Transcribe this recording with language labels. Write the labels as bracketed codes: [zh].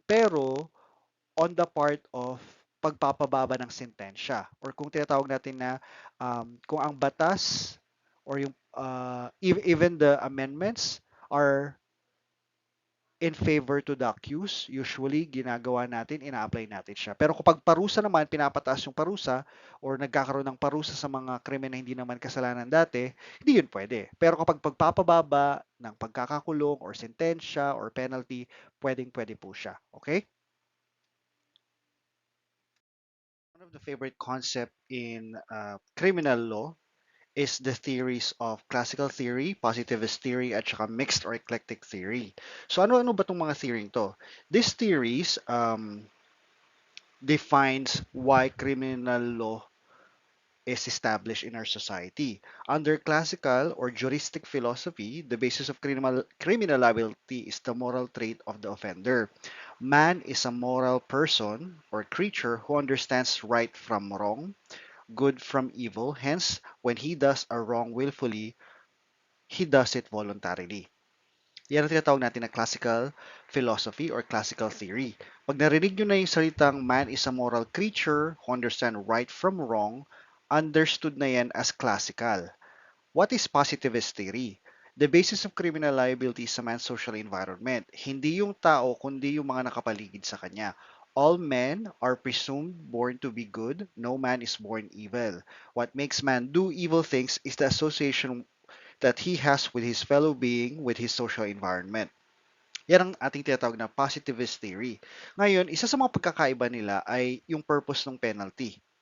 [tl] Pero on the part of pagpapababa ng sentensya or kung tinatawag natin na kung ang batas or yung [en] even the amendments are in favor to the accused, [tl] usually ginagawa natin, ina-apply natin siya. Pero kapag parusa naman, pinapataas yung parusa or nagkakaroon ng parusa sa mga krimen na hindi naman kasalanan dati, hindi yun pwede. Pero kapag pagpapababa ng pagkakakulong or sentensya or penalty, pwedeng-pwede po siya. [en] Okay? One of the favorite concept in criminal law is the theories of classical theory, positivist theory, [tl] at saka [en] mixed or eclectic theory. [tl] So ano-ano ba itong mga theory to? [en] These theories defines why criminal law is established in our society. Under classical or juristic philosophy, the basis of criminal liability is the moral trait of the offender. Man is a moral person or creature who understands right from wrong, good from evil. Hence, when he does a wrong willfully, he does it voluntarily. [tl] Yan ang tinatawag natin na classical philosophy or classical theory. Pag narinig nyo na yung salitang [en] man is a moral creature who understand right from wrong, [tl] understood na yan as classical. [en] What is positivist theory? The basis of criminal liability is a man's social environment. [tl] Hindi yung tao, kundi yung mga nakapaligid sa kanya. [en] All men are presumed born to be good. No man is born evil. What makes man do evil things is the association that he has with his fellow being, with his social environment. [tl] Yan ang ating tinatawag na positivist theory. Ngayon, isa sa mga pagkakaiba nila ay yung purpose ng penalty.